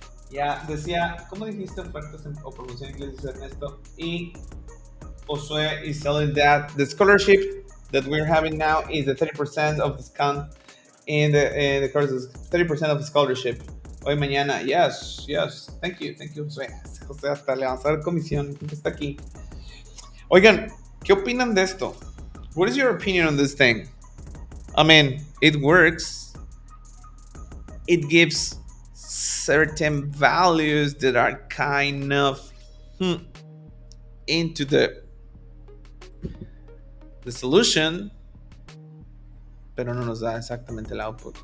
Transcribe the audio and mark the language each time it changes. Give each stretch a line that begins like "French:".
Spanish: Ya, decía, ¿cómo dijiste ofertas o promoción en inglés, Ernesto?
English: Y Josué is telling that the scholarship that we're having now is the 30% of discount in the courses. 30% of the scholarship.
Spanish: Hoy, mañana.
English: Yes. Thank you, Josué.
Spanish: José hasta le vamos a dar comisión. Está aquí. Oigan, ¿qué opinan de esto?
English: What is your opinion on this thing? I mean, it works. It gives certain values that are kind of into the solution,
Spanish: pero no nos da exactamente el output.